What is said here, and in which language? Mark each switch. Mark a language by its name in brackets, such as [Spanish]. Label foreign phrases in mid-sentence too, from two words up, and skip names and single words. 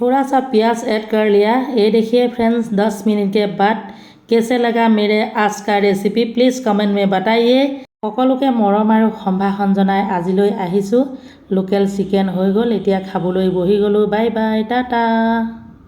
[Hindi] सा प्याज ऐड कर लिया। ये देखिए फ्रेंड्स 10 मिनट के बाद कैसे लगा मेरे आज का रेसिपी [English] please comment [Hindi] में बताइए। [Assamese] সকলোকে মৰম আৰু সম্ভাষণ জনাই আজিলৈ আহিছোঁ। [English] local chicken [Assamese] হৈ গ'ল, এতিয়া খাবলৈ বহি গ'লোঁ। [English] bye bye, tata.